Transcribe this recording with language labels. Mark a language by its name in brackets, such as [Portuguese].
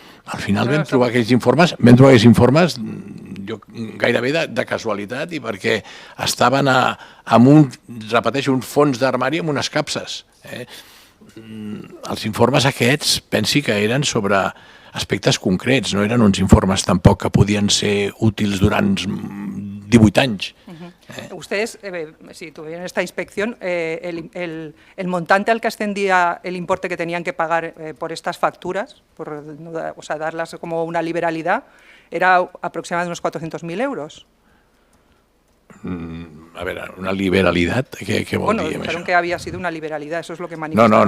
[Catalan] Al final vam trobar aquells informes jo gairebé de casualitat i perquè estaven repeteixo, un fons d'armari amb unes capses. Els informes aquests pensi que eren sobre aspectes concrets, no eren uns informes tampoc que podien ser útils durant 18 anys. [Spanish] Ustedes, si tuvieron esta inspección, el montante al que ascendía el importe que tenían que pagar por estas facturas, o sea, darlas como una liberalidad, era aproximadamente unos 400.000 euros. [Catalan] A veure, una liberalitat, què vol dir amb això? [Spanish] Bueno, dijeron que había sido una liberalidad, eso es lo que manifestaron.